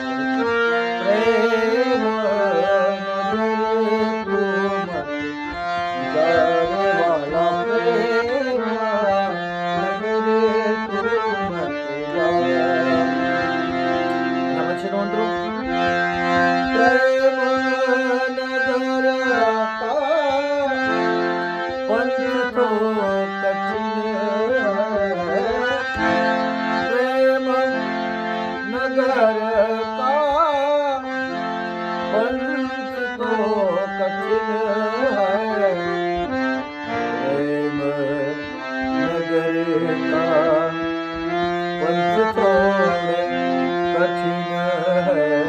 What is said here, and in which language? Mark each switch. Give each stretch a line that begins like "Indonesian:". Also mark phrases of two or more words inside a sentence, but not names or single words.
Hindi: प्रेम नगर तू मत जा रे वाला, प्रेम नगर तू मत जा।
Gujarati: પછી નોંધો
Hindi: प्रेम नगर पंथ तो कठिन है, प्रेम नगर का पंथ तो कठिन है, प्रेम नगर का पंथ तो कठिन है,